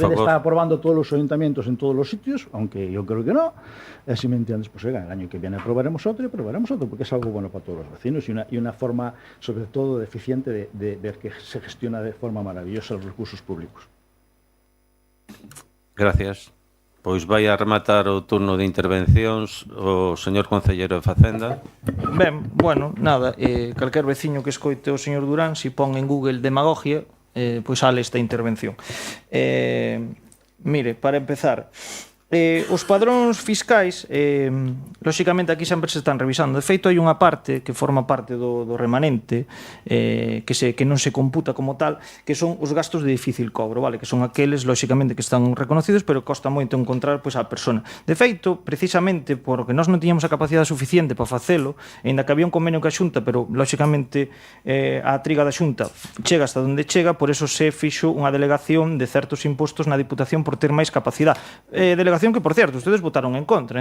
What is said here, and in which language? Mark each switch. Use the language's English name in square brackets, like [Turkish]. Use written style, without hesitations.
[Spanish] Lo deben estar aprobando todos los ayuntamientos en todos los sitios, aunque yo creo que no. Si me entiendes, pues el año que viene aprobaremos otro, porque es algo bueno para todos los vecinos y una forma, sobre todo, eficiente de ver que se gestiona de forma maravillosa los recursos públicos. Gracias. [Galician] Pois vai a rematar o turno de intervencións o señor Concelleiro de Facenda. Ben, bueno, nada, calquer veciño que escoite o señor Durán, si pon en Google demagogia, pois sale esta intervención. Mire, para empezar, os padróns fiscais, lóxicamente aquí sempre se están revisando. De feito, hai unha parte que forma parte do remanente que non se computa como tal, que son os gastos de difícil cobro, vale? Que son aqueles, lóxicamente, que están reconocidos, pero costa moito encontrar pois, a persona. De feito, precisamente, porque nós non tiñamos a capacidade suficiente para facelo, ainda que había un convenio ca Xunta, pero, lóxicamente, a triga da Xunta chega hasta onde chega, por eso se fixo unha delegación de certos impostos na Diputación por ter máis capacidade. Delegación que, por certo, ustedes votaron en contra.